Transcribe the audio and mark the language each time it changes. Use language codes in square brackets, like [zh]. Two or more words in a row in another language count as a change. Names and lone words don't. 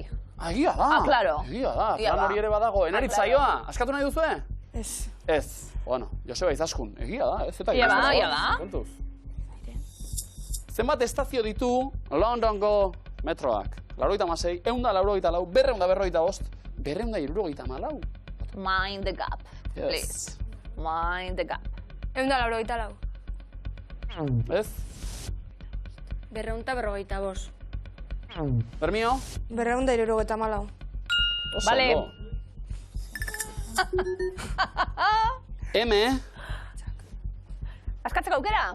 [eu] Egia da. Ah, claro. Egia da, Egia plan da. hori ere badago. Enarit claro. zaioa, askatu nahi duzue? Ez. Ez. Bueno, Joseba Izaskun, egia da, ez eta Ia ba, gizona, ia ba. kontuz. Zenbat estazio ditu Londongo metroak? 86, 184, 245, 274. [en] Mind the gap, Yes. please. Mind the gap. [eu] 184. Ez? 245. Bermio? 274. Oso Vale. ondo. M, Askatzeko aukera?